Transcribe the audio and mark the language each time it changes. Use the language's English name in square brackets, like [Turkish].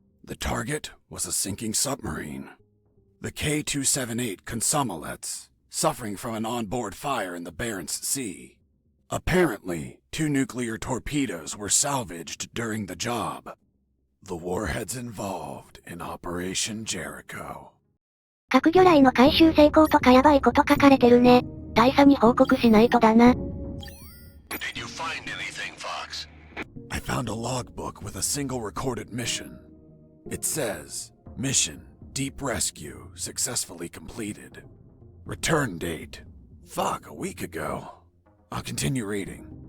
[English] The target was a sinking submarine. The K-278 Consomolets, suffering from an onboard fire in the Barents Sea. Apparently, 2 nuclear torpedoes were salvaged during the job. The warheads involved in Operation Jericho. [Japanese] 核魚雷の回収成功とかやばいこと書かれてるね。大佐に報告しないとだな。 [English] Did you find anything, Fox? I found a logbook with a single recorded mission. It says, Mission, Deep Rescue, successfully completed. Return date. Fuck, a week ago. I'll continue reading.